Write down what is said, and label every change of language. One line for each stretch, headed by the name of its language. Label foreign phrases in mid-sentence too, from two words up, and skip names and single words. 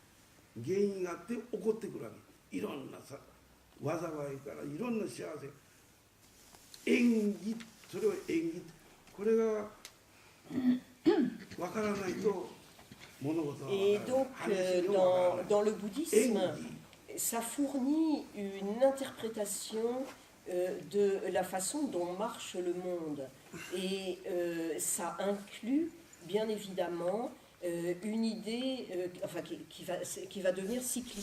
Japanese: 原因があって起こってくるわけ。いろんな災いからいろんな幸せ、縁起、それは縁起、これがわからないと物事はわからない。
French: Et donc, dans le bouddhisme, ça fournit une interprétation de la façon dont marche le monde. Et ça inclut, bien évidemment, une idée enfin, qui va devenir cyclique.